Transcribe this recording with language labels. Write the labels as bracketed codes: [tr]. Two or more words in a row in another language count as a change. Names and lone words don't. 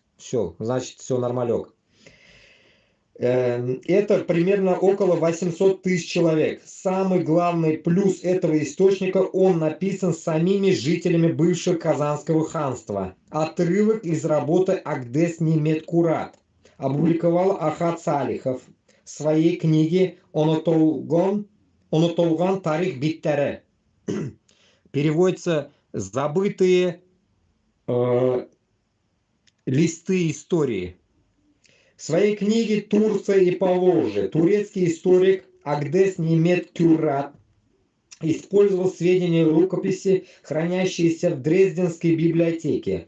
[ru] Все, значит, все нормалек. Это примерно около 800 тысяч человек. Самый главный плюс этого источника, он написан самими жителями бывшего Казанского ханства. Отрывок из работы Агдес Немет Курат опубликовал Ахат Салихов в своей книге «Онотолган тарих биттере». Переводится «забытые листы истории». В своей книге «Турция и Поволжье» турецкий историк Агдес Немет Курат использовал сведения рукописи, хранящиеся в Дрезденской библиотеке.